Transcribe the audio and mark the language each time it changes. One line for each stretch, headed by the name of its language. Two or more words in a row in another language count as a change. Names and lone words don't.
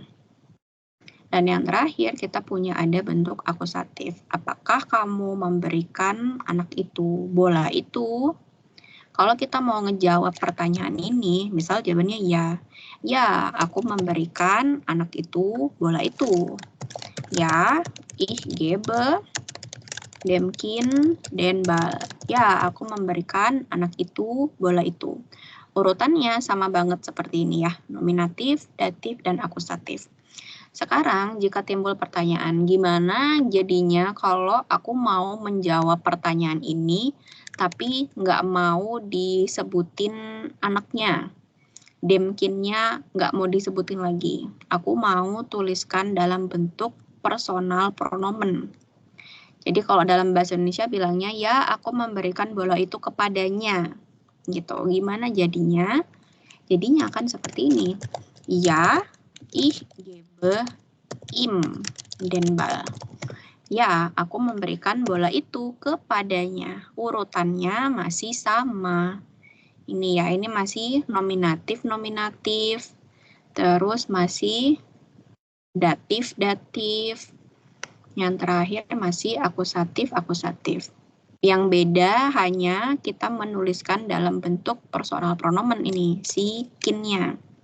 Indonesian: Dan yang terakhir kita punya ada bentuk akusatif. Apakah kamu memberikan anak itu bola itu? Kalau kita mau ngejawab pertanyaan ini, misal jawabannya ya. Ya, aku memberikan anak itu bola itu. Ya,
German: ich gebe dem Kind den Ball.
Indonesian: Ya, aku memberikan anak itu bola itu. Urutannya sama banget seperti ini ya, nominatif, datif, dan akusatif. Sekarang jika timbul pertanyaan, gimana jadinya kalau aku mau menjawab pertanyaan ini, tapi nggak mau disebutin anaknya,
German: dem Kind-
Indonesian: nya nggak mau disebutin lagi. Aku mau tuliskan dalam bentuk personal pronomen. Jadi kalau dalam bahasa Indonesia bilangnya, ya aku memberikan bola itu kepadanya. Gitu. Gimana jadinya? Jadinya akan seperti ini. Ya,
German: ich gebe ihm den Ball.
Indonesian: Ya, aku memberikan bola itu kepadanya. Urutannya masih sama. Ini ya, ini masih nominatif. Terus masih datif. Yang terakhir masih akusatif. Yang beda hanya kita menuliskan dalam bentuk personal pronomen ini, si Kind-nya.